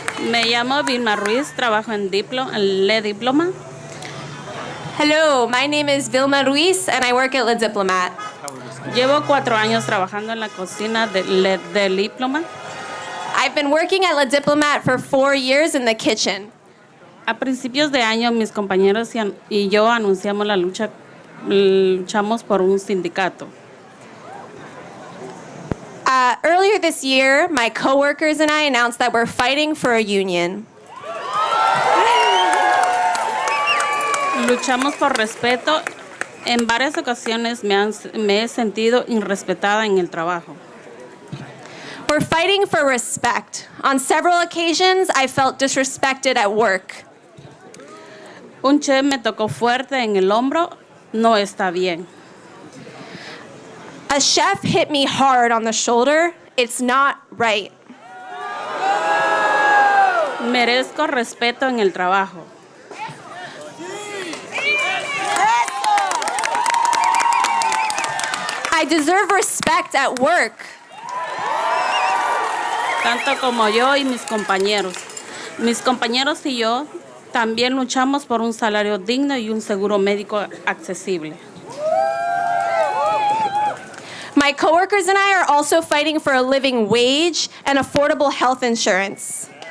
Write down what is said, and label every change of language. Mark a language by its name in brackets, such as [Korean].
[Spanish] Me llamo Vilma Ruiz, trabajo en Le Diploma. [English] Hello, my name is Vilma Ruiz and I work at Le Diplomat. [Spanish] Llevo 4 años trabajando en la cocina de Le Diploma. [English] I've been working at Le Diplomat for 4 years in the kitchen. [Spanish] A principios de año, mis compañeros y yo anunciamos luchamos por un sindicato. [English] Earlier this year, my coworkers and I announced that we're fighting for a union. [Spanish] Luchamos por respeto. En varias ocasiones me he sentido irrespetada en el trabajo. [English] We're fighting for respect. On several occasions, I felt disrespected at work. [Spanish] Un chef me tocó fuerte en el hombro. No está bien. [English] A chef hit me hard on the shoulder. It's not right. [Spanish] Merezco respeto en el trabajo. [English] I deserve respect at work. [Spanish] Tanto como yo y mis compañeros. Mis compañeros y yo también luchamos por un salario digno y un seguro médico accesible. [English] My coworkers and I are also fighting for a living wage and affordable health insurance.